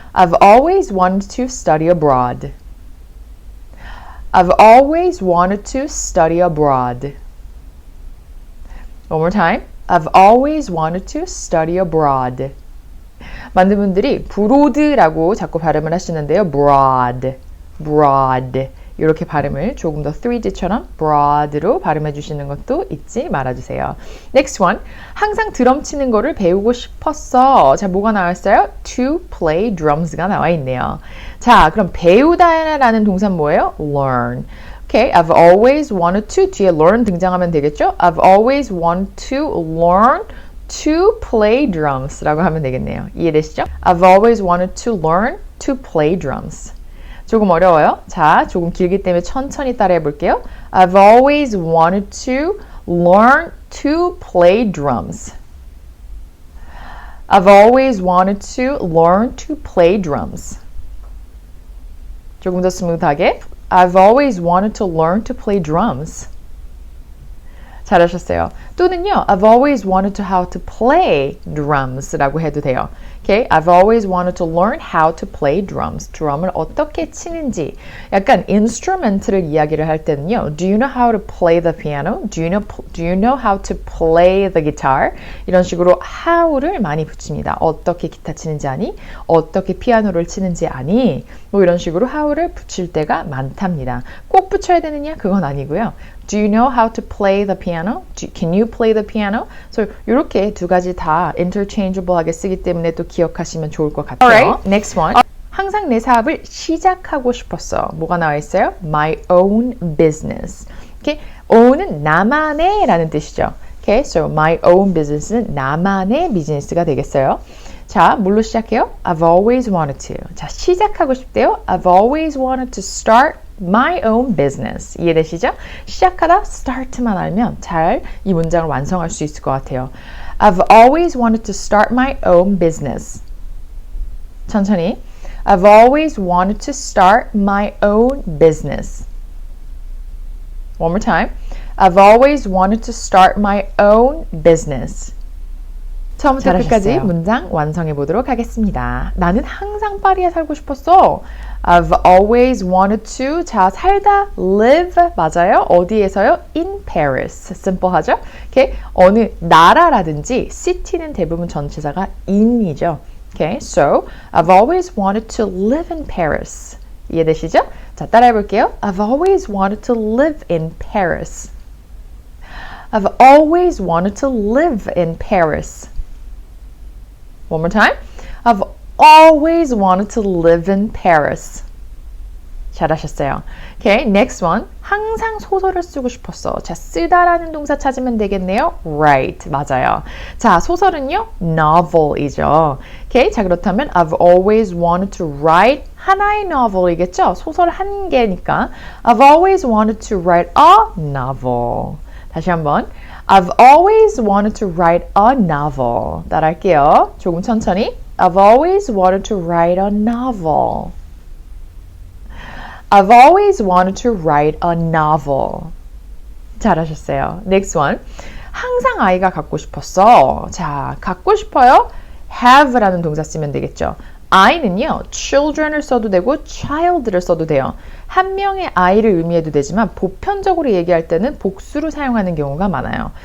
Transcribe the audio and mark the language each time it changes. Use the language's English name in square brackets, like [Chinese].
[English] I've always wanted to study abroad. I've always wanted to study abroad. One more time. I've always wanted to study abroad. [Korean] 많은 분들이 broad라고 자꾸 발음을 하시는데요. [English] broad, broad. [Korean] 이렇게 발음을 조금 더 3D처럼 broad로 발음해 주시는 것도 잊지 말아주세요. [English] Next one. [Korean] 항상 드럼 치는 거를 배우고 싶었어. 자, 뭐가 나왔어요? [English] To play drums [Korean] 가 나와 있네요. 자, 그럼 배우다라는 동사는 뭐예요? [English] learn. Okay, I've always wanted to. [Korean] 뒤에 learn 등장하면 되겠죠? [English] I've always wanted to learn to play drums [Korean] 라고 하면 되겠네요. 이해되시죠? [English] I've always wanted to learn to play drums. [Korean] 조금 어려워요. 자, 조금 길기 때문에 천천히 따라해 볼게요. [English] I've always wanted to learn to play drums. I've always wanted to learn to play drums. [Korean] 조금 더 스무드하게. [English] I've always wanted to learn to play drums. [Korean] 잘하셨어요. 또는요, [English] I've always wanted to how to play drums [Korean] 라고 해도 돼요. [English] Okay, I've always wanted to learn how to play drums. [Korean] 드럼을 어떻게 치는지. 약간 [English] instrument를 [Korean] 이야기를 할 때는요, [English] do you know how to play the piano? Do you know how to play the guitar? [Korean] 이런 식으로 how를 많이 붙입니다. 어떻게 기타 치는지 아니? 어떻게 피아노를 치는지 아니? 뭐 이런 식으로 how를 붙일 때가 많답니다. 꼭 붙여야 되느냐? 그건 아니고요. [English] Do you know how to play the piano? Can you play the piano? [Korean] So 이렇게 두 가지 다 interchangeable하게 쓰기 때문에 또 기억하시면 좋을 것 같아요. [English] Alright, next one. [Korean] 항상 내 사업을 시작하고 싶었어. 뭐가 나와 있어요? [English] My own business. [Korean] Okay, own은 나만의 라는 뜻이죠. [English] Okay, so my own business는 [Korean] 나만의 비즈니스가 되겠어요. 자, 뭘로 시작해요? [English] I've always wanted to. [Korean] 자, 시작하고 싶대요. [English] I've always wanted to start my own business. [Korean] 이해되시죠? 시작하다 start만 알면 잘 이 문장을 완성할 수 있을 것 같아요. [English] I've always wanted to start my own business. [Korean] 천천히. [English] I've always wanted to start my own business. One more time. I've always wanted to start my own business. [Korean] 처음부터 끝까지 문장 완성해 보도록 하겠습니다. 나는 항상 파리에 살고 싶었어. [English] I've always wanted to. [Korean] 자, 살다 live 맞아요? 어디에서요? [English] In Paris. [Korean] 심플하죠? Okay. 어느 나라라든지 city는 대부분 전치사가 in이죠. [English] Okay. So, I've always wanted to live in Paris. [Korean] 이해되시죠? 자, 따라해 볼게요. [English] I've always wanted to live in Paris. I've always wanted to live in Paris. One more time. I've always wanted to live in Paris. [Korean] 잘하셨어요. [English] Okay, next one. [Korean] 항상 소설을 쓰고 싶었어. 자, 쓰다라는 동사 찾으면 되겠네요. [English] Write. [Korean] 맞아요. 자, 소설은요, novel이죠. [English] Okay, [Korean] 자, 그렇다면 [English] I've always wanted to write [Korean] 하나의 [English] novel이겠죠? [Korean] 소설 한 개니까 [English] I've always wanted to write a novel. [Korean] 다시 한번. [English] I've always wanted to write a novel. [Korean] 따라할게요. 조금 천천히. [English] I've always wanted to write a novel. I've always wanted to write a novel. [Korean] 잘하셨어요. [English] Next one. [Korean] 항상 아이가 갖고 싶었어. 자, 갖고 싶어요. have라는 동사 쓰면 되겠죠. I는요, children을 써도 되고 child를 써도 돼요. 한 명의 아이를 의미해도 되지만 보편적으로 얘기할 때는 복수로 사용하는 경우가 많아요.